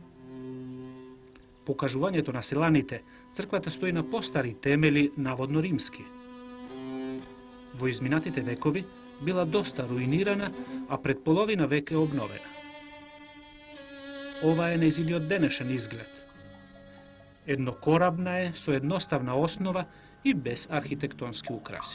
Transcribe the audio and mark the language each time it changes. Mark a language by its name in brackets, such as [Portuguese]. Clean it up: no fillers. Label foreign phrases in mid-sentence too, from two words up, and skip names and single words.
[Macedonian] По кажувањето на селаните, црквата стои на постари темели, наводно римски. Во изминатите векови била доста руинирана, а пред половина век е обновена. Ова е нејзиниот денешен изглед. Jednokorabna je, so jednostavna osnova i bez arhitektonsky ukrasi.